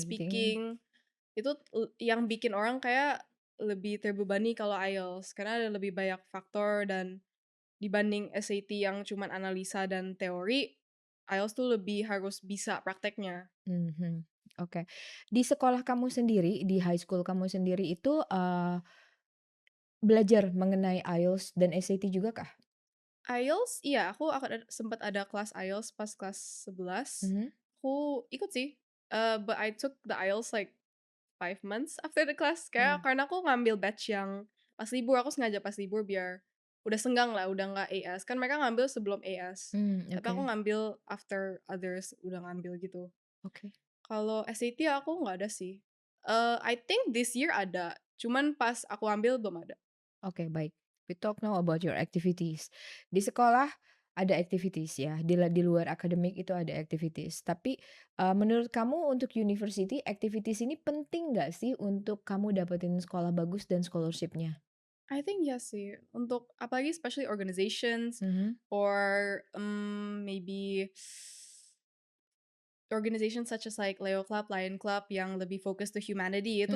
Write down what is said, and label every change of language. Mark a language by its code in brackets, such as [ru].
[id] speaking, itu yang bikin orang kayak lebih terbebani kalau IELTS karena ada lebih banyak faktor dan dibanding SAT yang cuman analisa dan teori, IELTS tuh lebih harus bisa prakteknya. mhm, oke. Di sekolah kamu sendiri, di high school kamu sendiri itu, belajar mengenai IELTS dan SAT juga kah? IELTS iya, aku akan sempet ada kelas IELTS pas kelas 11. Mhm, Aku ikut sih, [en] but I took the IELTS like 5 months after the class, kayak mmm, [id] karena aku ngambil batch yang pas libur, aku sengaja pas libur biar udah senggang lah, udah nggak AS. Kan mereka ngambil sebelum AS, tapi oke, aku ngambil [en] after others [id] udah ngambil gitu. oke. Kalau SAT aku nggak ada sih. [en] I think this year [id] ada, cuman pas aku ambil belum ada. Oke, baik. [en] We talk now about your activities. [id] Di sekolah ada activities ya, di luar akademik itu ada activities. Tapi, menurut kamu untuk university, activities ini penting nggak sih untuk kamu dapetin sekolah bagus dan scholarship-nya? [en] I think yes [id] sih, untuk apalagi [en] especially organizations Mhm, or, maybe organizations such as like Leo Club, Lion Club [id] yang lebih fokus [en] to humanity itu